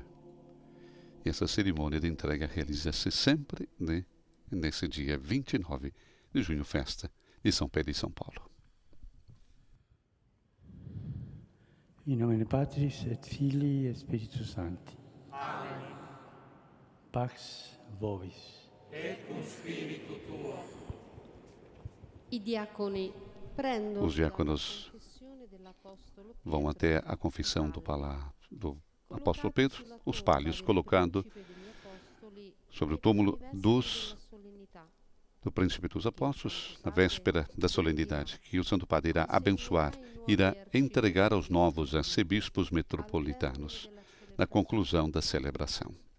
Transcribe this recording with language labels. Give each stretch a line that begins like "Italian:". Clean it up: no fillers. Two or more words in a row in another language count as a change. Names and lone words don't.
Portuguese: E essa cerimônia de entrega realiza-se sempre nesse dia 29 de junho, festa de São Pedro e São Paulo.
Latin: In nomine Patris et Filii et Spiritus Sancti. Amen. Pax vobis. Et cum spiritu tuo.
Portuguese: Os diáconos vão até a confissão do apóstolo Pedro, os palhos colocados sobre o túmulo do príncipe dos apóstolos, na véspera da solenidade, que o Santo Padre irá abençoar, irá entregar aos novos arcebispos metropolitanos, na conclusão da celebração.